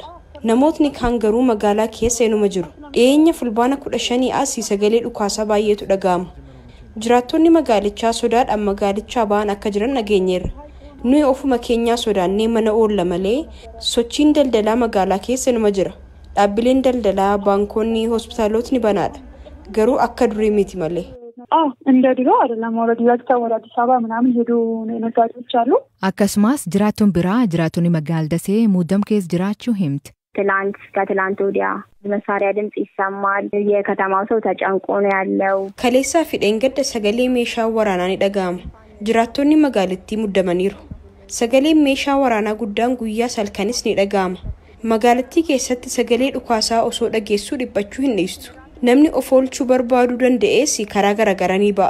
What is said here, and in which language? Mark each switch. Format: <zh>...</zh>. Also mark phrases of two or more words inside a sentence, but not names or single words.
<om>Namootni kaan garuu magaalaa keessa inuma jiru. Dhiyeenya fulbaana 15 asii sagalee dhukaasaa baay'eetu dhaga'ama. Jiraattonni magaalichaa sodaadhaan magaalichaa ba'an akka jiran dhageenyeerra. Nuyi ofuma keenyaa sodaannee mana oolla malee sochiin daldalaa magaalaa keessa inuma jira. Dhaabbileen daldalaa, baankonni, hospitaalotni banaadha. Garuu akka durii miti malee.</om> <am>እንደ ድሮ አይደለም ወደ አዲስ አበባ ምናምን ሄዱ ነጋዴዎች አሉ።</am> <om>Akkasumas jiraattuun biraa jiraatonni magaalaa Dasee muddam keessa jiraachuu himti.</om> <am>ከትላንት ወዲያ መሳሪያ ድምጽ ይሰማል። የከተማው ሰው ተጨንቆ ነው ያለው።</am> <om>Kaleessaa fi dheengadda sagalee meeshaa waraanaa ni dhaga'ama. Jiraattonni magaalittii muddamaniiru. Sagalee meeshaa waraanaa guddaan guyyaa salkanis ni dhaga'ama. Magaalattii keessatti sagalee dhukaasaa osoo dhageessuu dhiphachuu hin dhiistu. Namni of oolchuu barbaaduu danda'es karaa garagaranii ba'a.</om>